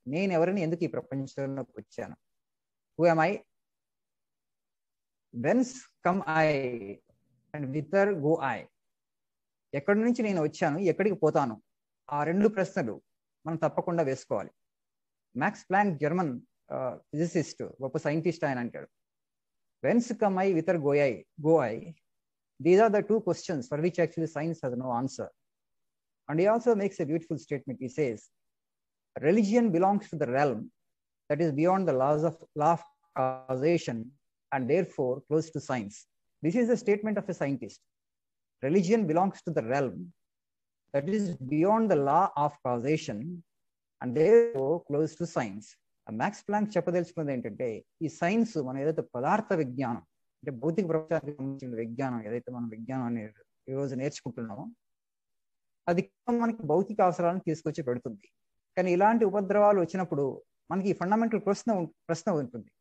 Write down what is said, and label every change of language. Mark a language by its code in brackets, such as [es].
[te] నేను ఎవరిని, ఎందుకు ఈ ప్రపంచంలోకి వచ్చాను, [en] who am I, whence come I and whither go I, [te] ఎక్కడి నుంచి నేను వచ్చాను, ఎక్కడికి పోతాను, ఆ రెండు ప్రశ్నలు మనం తప్పకుండా వేసుకోవాలి. మ్యాక్స్ ప్లాంక్, జర్మన్ ఫిజిసిస్ట్, గొప్ప సైంటిస్ట్, ఆయన అంటాడు, [en] Whence come I, whither go I, these are the two questions for which actually science has no answer. And he also makes a beautiful statement. He says religion belongs to the realm that is beyond the law of causation and therefore close to science. This is the statement of a scientist. Religion belongs to the realm that is beyond the law of causation and therefore close to science. [te] Max Planck చెప్పదలుచుకున్నది ఏంటంటే, ఈ science మనం ఏదైతే పదార్థ విజ్ఞానం అంటే భౌతిక ప్రపంచానికి సంబంధించిన విజ్ఞానం ఏదైతే మనం విజ్ఞానం అని ఈరోజు నేర్చుకుంటున్నామో, అది మనకి భౌతిక అవసరాలను తీసుకొచ్చి పెడుతుంది. కానీ ఇలాంటి ఉపద్రవాలు వచ్చినప్పుడు మనకి ఈ ఫండమెంటల్ ప్రశ్న ఉంటుంది.